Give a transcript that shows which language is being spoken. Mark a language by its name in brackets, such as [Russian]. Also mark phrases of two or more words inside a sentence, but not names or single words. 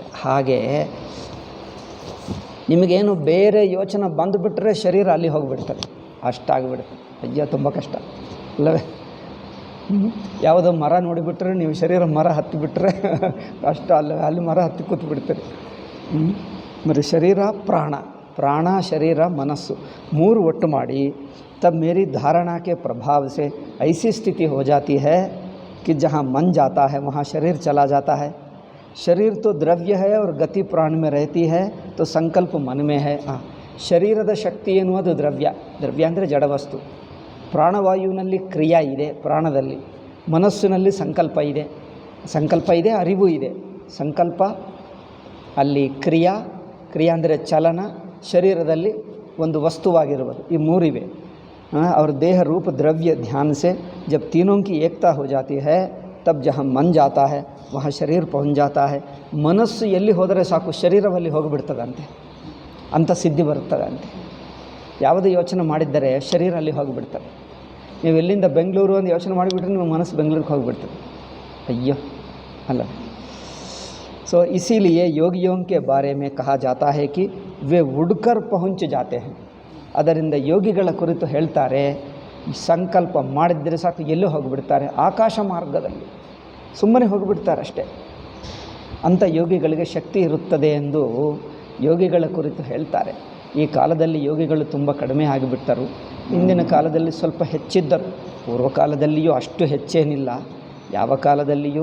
[Kannada] ಹಾಗೆ ನಿಮಗೇನು ಬೇರೆ ಯೋಚನೆ ಬಂದುಬಿಟ್ರೆ ಶರೀರ ಅಲ್ಲಿ ಹೋಗಿಬಿಡ್ತದೆ, ಅಷ್ಟಾಗಿಬಿಡ್ತದೆ. ಅಯ್ಯೋ ತುಂಬ ಕಷ್ಟ ಅಲ್ಲವೇ? ಯಾವುದೋ ಮರ ನೋಡಿಬಿಟ್ರೆ ನೀವು ಶರೀರ ಮರ ಹತ್ತಿಬಿಟ್ರೆ ಕಷ್ಟ ಅಲ್ಲವೇ? ಅಲ್ಲಿ ಮರ ಹತ್ತಿ ಕೂತ್ಬಿಡ್ತೀರಿ. మరి ಶರೀರ ಪ್ರಾಣ, ಪ್ರಾಣ ಶರೀರ ಮನಸ್ಸು ಮೂರು ಒಟ್ಟು ಮಾಡಿ [Hindi] तब मेरी धारणा के प्रभाव से ऐसी स्थिति हो जाती है कि जहाँ मन जाता है वहाँ शरीर चला जाता है. शरीर तो द्रव्य है और गति प्राण में रहती है, तो संकल्प मन में है. [Kannada] ಶರೀರದ ಶಕ್ತಿ ಎನ್ನುವುದು ದ್ರವ್ಯ, ದ್ರವ್ಯ ಅಂದರೆ ಜಡವಸ್ತು. ಪ್ರಾಣವಾಯುವಿನಲ್ಲಿ ಕ್ರಿಯಾ ಇದೆ, ಪ್ರಾಣದಲ್ಲಿ. ಮನಸ್ಸಿನಲ್ಲಿ ಸಂಕಲ್ಪ ಇದೆ, ಸಂಕಲ್ಪ ಇದೆ, ಅರಿವು ಇದೆ. ಸಂಕಲ್ಪ ಅಲ್ಲಿ ಕ್ರಿಯಾ, ಕ್ರಿಯಾ ಅಂದರೆ ಚಲನ, ಶರೀರದಲ್ಲಿ ಒಂದು ವಸ್ತುವಾಗಿರುವುದು. ಈ ಮೂರಿವೆ. [Hindi] और देह रूप द्रव्य ध्यान से जब तीनों की एकता हो जाती है तब जहाँ मन जाता है वहाँ शरीर पहुँच जाता है. [Kannada] ಮನಸ್ಸು ಎಲ್ಲಿ ಹೋದರೆ ಸಾಕು ಶರೀರದಲ್ಲಿ ಹೋಗಿಬಿಡ್ತದಂತೆ, ಅಂಥ ಸಿದ್ಧಿ ಬರುತ್ತದಂತೆ. ಯಾವುದೇ ಯೋಚನೆ ಮಾಡಿದ್ದರೆ ಶರೀರ ಅಲ್ಲಿ ಹೋಗಿಬಿಡ್ತದೆ. ನೀವು ಎಲ್ಲಿಂದ ಬೆಂಗಳೂರು ಅಂತ ಯೋಚನೆ ಮಾಡಿಬಿಟ್ರೆ ನಿಮ್ಮ ಮನಸ್ಸು ಬೆಂಗಳೂರಿಗೆ ಹೋಗಿಬಿಡ್ತದೆ. ಅಯ್ಯೋ ಅಲ್ಲ. [Hindi] सो इसीलिए योगियों के बारे में कहा जाता है कि वे उड़कर पहुँच जाते हैं. [Kannada] ಅದರಿಂದ ಯೋಗಿಗಳ ಕುರಿತು ಹೇಳ್ತಾರೆ, ಸಂಕಲ್ಪ ಮಾಡಿದರೆ ಸಾಕು ಎಲ್ಲೋ ಹೋಗಿಬಿಡ್ತಾರೆ, ಆಕಾಶ ಮಾರ್ಗದಲ್ಲಿ ಸುಮ್ಮನೆ ಹೋಗಿಬಿಡ್ತಾರೆ ಅಷ್ಟೇ. ಅಂಥ ಯೋಗಿಗಳಿಗೆ ಶಕ್ತಿ ಇರುತ್ತದೆ ಎಂದು ಯೋಗಿಗಳ ಕುರಿತು ಹೇಳ್ತಾರೆ. ಈ ಕಾಲದಲ್ಲಿ ಯೋಗಿಗಳು ತುಂಬ ಕಡಿಮೆ ಆಗಿಬಿಟ್ಟರು. ಹಿಂದಿನ ಕಾಲದಲ್ಲಿ ಸ್ವಲ್ಪ ಹೆಚ್ಚಿದ್ದರು, ಪೂರ್ವಕಾಲದಲ್ಲಿಯೂ ಅಷ್ಟು ಹೆಚ್ಚೇನಿಲ್ಲ, ಯಾವ ಕಾಲದಲ್ಲಿಯೂ.